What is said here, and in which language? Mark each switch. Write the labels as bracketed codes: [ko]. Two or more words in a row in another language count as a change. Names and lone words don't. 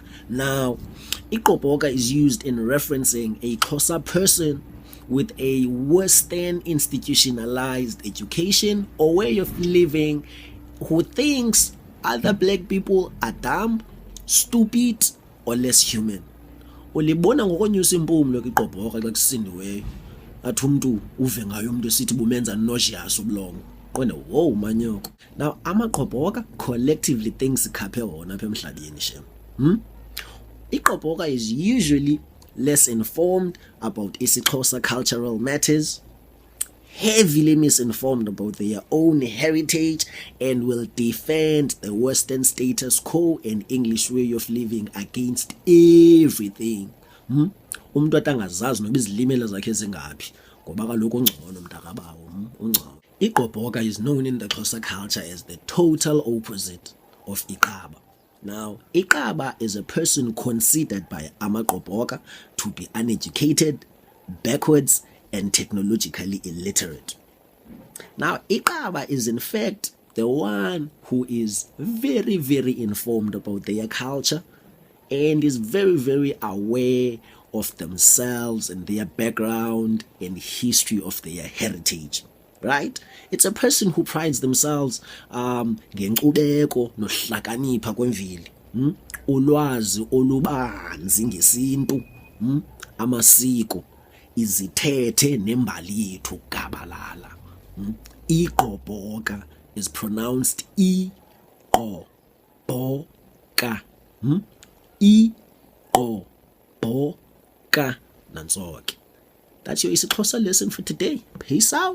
[en] Now, Igqoboka is used in referencing a Xhosa person with a Western institutionalized education or way of living who thinks other black people are dumb, stupid, or less human. [xh] Ulibona ngonyusa impumlo Igqoboka xa kusindiwe athi umntu uve ngayo umntu esithi bumenza nauseous ubulongwe. Qonde wow umanyoko. Now Amagqoboka [en] collectively thinks [xh] sikhaphe wona apha emhlabeni shem. [en] Igqoboka is usually less informed about IsiXhosa cultural matters, heavily misinformed about their own heritage, and will defend the Western status quo and English way of living against everything. [xh] Umntu athi angazazi noba izilimela zakhe zingaphi ngoba kaloku ungcono mntkbw ungcono. [en] Igqoboka is known in the Xhosa culture as the total opposite of Iqaba. Now, Iqaba is a person considered by Amagqoboka to be uneducated, backwards, and technologically illiterate. Now, Iqaba is in fact the one who is very, very informed about their culture and is very, very aware of themselves and their background and history of their heritage. Right? It's a person who prides themselves [xh] ngenkcubeko nohlakanipha kwemveli. Ulwazi olubanzi ngesintu, amasiko, izithethe nembali yethu gabalala. [en] Igqoboka is pronounced Igqoboka. [xh] Igqoboka. Nansoke. [en] That's your IsiXhosa lesson for today. Peace out.